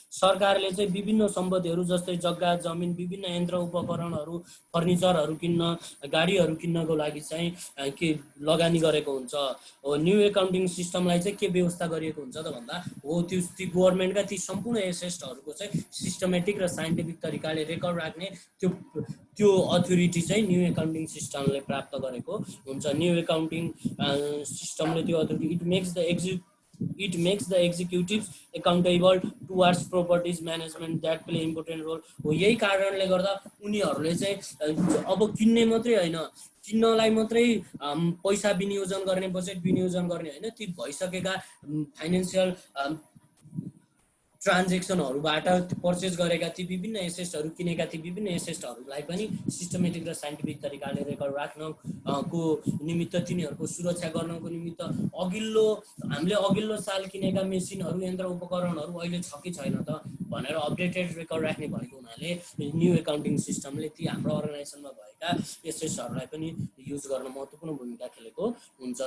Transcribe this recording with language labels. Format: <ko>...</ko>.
<ne>सरकारले चाहिँ विभिन्न सम्पत्तिहरू जस्तै जग्गा, जमिन, विभिन्न यन्त्र उपकरणहरू, फर्निचरहरू किन्न, गाडीहरू किन्नको लागि चाहिँ के लगानी गरेको हुन्छ। हो न्यू एकाउन्टिङ सिस्टमलाई चाहिँ के व्यवस्था गरिएको हुन्छ त भन्दा हो त्यो गभर्मेन्टका ती सम्पूर्ण एसेट्सहरूको चाहिँ सिस्टमेटिक र साइन्टिफिक तरिकाले रेकर्ड राख्ने त्यो अथोरिटी चाहिँ न्यू एकाउन्टिङ सिस्टमले प्राप्त गरेको हुन्छ। न्यू एकाउन्टिङ सिस्टमले त्यो authority</ne> <en>it makes the executives accountable towards properties management that play important role।</en> <ne>हो यही कारणले गर्दा उनीहरूले चाहिँ अब किन्ने मात्रै होइन, किन्नलाई मात्रै पैसा विनियोजन गर्ने, बजेट विनियोजन गर्ने होइन, ती भइसकेका फाइनेन्सियल ट्रान्जेक्सनहरूबाट पर्चेस गरेका ती विभिन्न एसेट्सहरू किनेका ती विभिन्न एसेट्सहरूलाई पनि सिस्टमेटिक र साइन्टिफिक तरिकाले रेकर्ड राख्नको निमित्त, तिनीहरूको सुरक्षा गर्नको निमित्त हामीले अघिल्लो साल किनेका मेसिनहरू, यन्त्र उपकरणहरू अहिले छ कि छैन त भनेर अपडेटेड रेकर्ड राख्ने भएको हुनाले न्यू एकाउन्टिङ सिस्टमले ती हाम्रो अर्गनाइजेसनमा भएका एसेट्सहरूलाई पनि युज गर्न महत्त्वपूर्ण भूमिका खेलेको हुन्छ।</ne>